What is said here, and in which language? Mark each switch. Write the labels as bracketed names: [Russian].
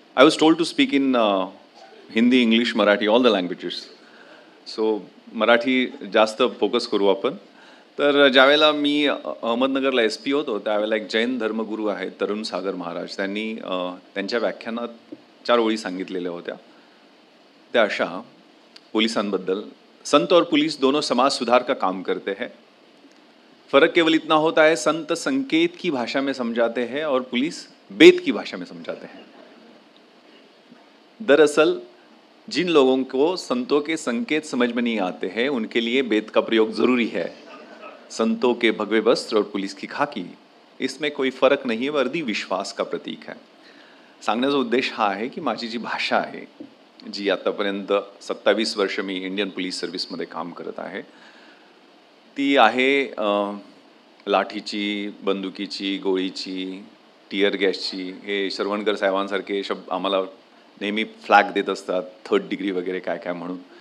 [English] I was told to speak in Hindi, English, Marathi, all the languages. [Marathi] So Marathi जास्त focus करू आपण. तर ज्यावेळेला मी अहमदनगरला SP होतो त्यावेळेला एक जैन धर्मगुरू आहेत तरुण सागर महाराज, त्यांनी त्यांच्या व्याख्यानात 4 ओळी सांगितलेल्या होत्या. त्या अशा पोलिसांबद्दल: [Hindi] संत और पुलिस दोनों समाज सुधार का काम करते हैं. फर्क केवल इतना होता है, संत संकेत की भाषा में समझाते हैं और पुलिस बेत की भाषा में समझाते हैं. दरअसल जिन लोगों को संतों के संकेत समझ में नहीं आते हैं उनके लिए बेत का प्रयोग जरूरी है. संतों के भगवे वस्त्र और पुलिस की खाकी, इसमें कोई फरक नहीं है, वर्दी विश्वास का प्रतीक है. [Marathi] सांगण्याचा उद्देश हा आहे की माझी जी भाषा आहे, जी आतापर्यंत 27 वर्ष मी इंडियन पोलीस सर्व्हिसमध्ये काम करत आहे, ती आहे लाठीची, बंदुकीची, गोळीची, टियर गॅसची. हे श्रवणकर साहेबांसारखे शब्द आम्हाला नेहमी फ्लॅग देत असतात, 3rd डिग्री वगैरे काय काय म्हणून.